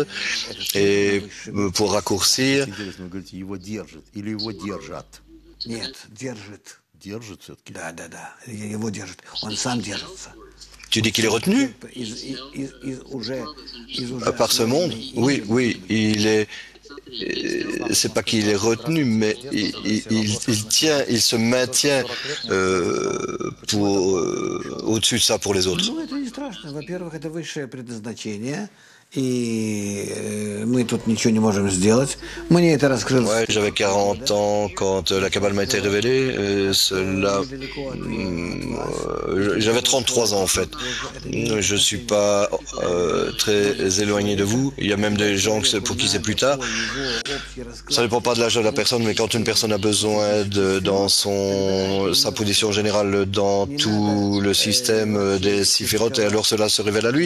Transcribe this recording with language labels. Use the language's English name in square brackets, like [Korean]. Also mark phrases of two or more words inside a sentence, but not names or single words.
[French] Et pour raccourcir, tu dis qu'il est retenu par ce monde? Oui, oui, il est. C'est pas qu'il est retenu, mais il se maintient au-dessus de ça pour les autres. [Russian] Мы тут ничего не можем сделать. Мне это раскрылось. [French] Ouais, j'avais 40 ans quand la Kabbale m'a été révélée. J'avais 33 ans en fait. Je suis pas très éloigné de vous. Il y a même des gens pour qui c'est plus tard. Ça dépend pas de l'âge de la personne, mais quand une personne a besoin dans sa position générale dans tout le système des séphirotes, et alors cela se révèle à lui.